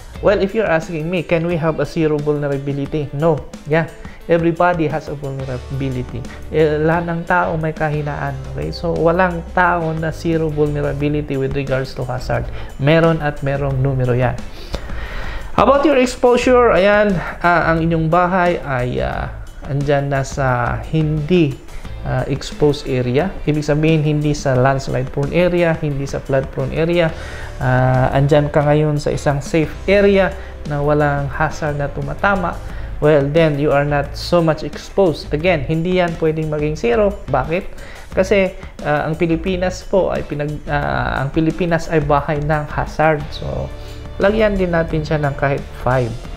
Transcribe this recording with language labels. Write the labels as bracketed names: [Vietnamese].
[English] Well, if you're asking me, can we have a zero vulnerability? No. Yeah. Everybody has a vulnerability. [Filipino] Lahat ng tao may kahinaan. Okay? So, walang tao na zero vulnerability [English] with regards to hazard. [Filipino] Meron at merong numero yan. [English] How about your exposure? [Filipino] Ayan, ang inyong bahay ay andyan na sa hindi exposed area. Ibig sabihin, hindi sa landslide prone area, hindi sa flood prone area. Andyan ka ngayon sa isang safe area na walang hazard na tumatama. [English] Well, then you are not so much exposed. [Filipino] Again, hindi yan pwedeng maging zero. Bakit? Kasi ang Pilipinas po ay ang Pilipinas ay bahay ng hazard. So, lagyan din natin siya ng kahit 5.